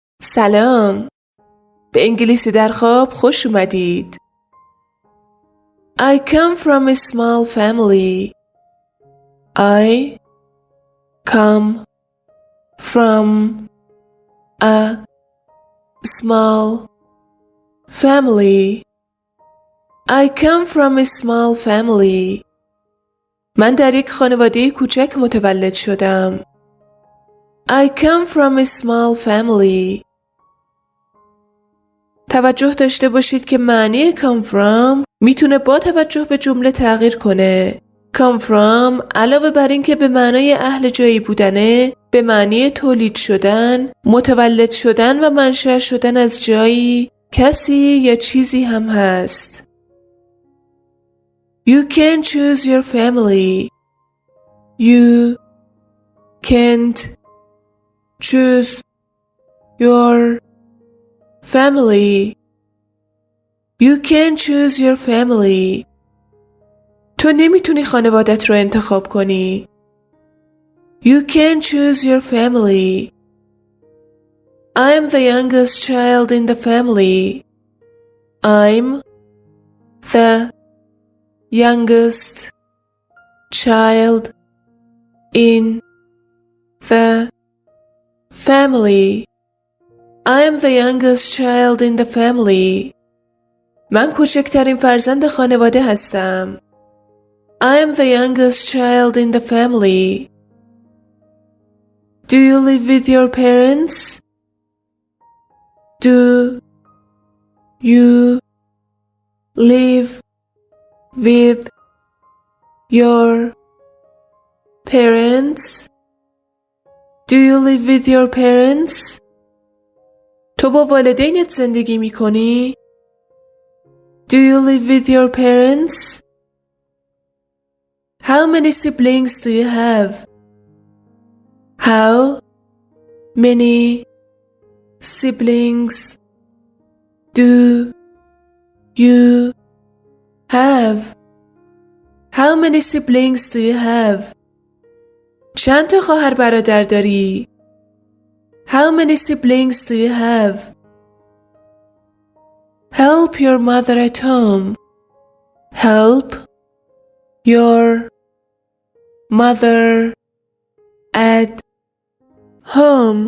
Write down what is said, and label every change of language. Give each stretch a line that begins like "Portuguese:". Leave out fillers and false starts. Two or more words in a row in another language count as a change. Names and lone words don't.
Persian: سلام. به انگلیسی در خواب خوش اومدید.
English: I come from a small family. I come from a small family. I come from a small family.
Persian: من در یک خانواده کوچک متولد شدم.
English: I come from a small family.
Persian: توجه داشته باشید که معنی
English: come from
Persian: میتونه با توجه به جمله تغییر کنه.
English: Come from
Persian: علاوه بر این که به معنای اهل جایی بودنه، به معنی تولید شدن، متولد شدن و منشأ شدن از جایی، کسی یا چیزی هم هست.
English: You can choose your family. You can't choose your family. You can choose your family.
Persian: تو نمیتونی خانوادت رو انتخاب کنی.
English: You can choose your family. I'm the youngest child in the family. I'm the youngest child in the family. I'm the youngest child in the family.
Persian: من کوچکترین فرزند خانواده هستم.
English: I'm the youngest child in the family. Do you live with your parents? Do you live with your parents? Do you live with your parents?
Persian: تو با والدینت زندگی می کنی؟
English: Do you live with your parents? How many siblings do you have? How many siblings do you have? How many siblings do you have?
Persian: چند تا خواهر برادر داری؟
English: How many siblings do you have? Help your mother at home. Help your mother at home.